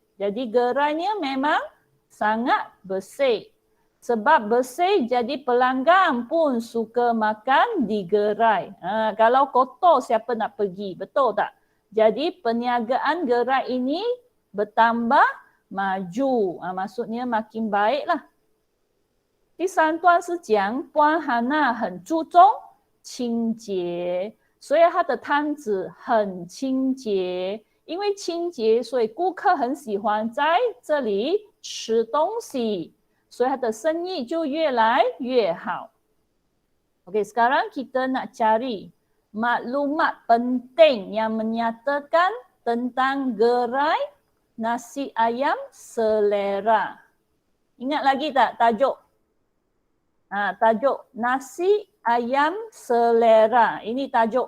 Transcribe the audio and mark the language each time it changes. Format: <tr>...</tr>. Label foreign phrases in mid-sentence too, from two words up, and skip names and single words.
<ms>Jadi gerainya memang sangat bersih. Sebab bersih jadi pelanggan pun suka makan di gerai. Kalau kotor siapa nak pergi, betul tak? Jadi perniagaan gerai ini bertambah maju. Maksudnya makin baik lah.</ms> <zh>第三段是讲关汉娜很注重清洁，所以她的摊子很清洁。因为清洁，所以顾客很喜欢在这里吃东西，所以她的生意就越来越好。</zh> <ms>Okey, sekarang kita nak cari maklumat penting yang menyatakan tentang gerai nasi ayam selera. Ingat lagi tak tajuk? Tajuk nasi ayam selera. Ini tajuk.</ms>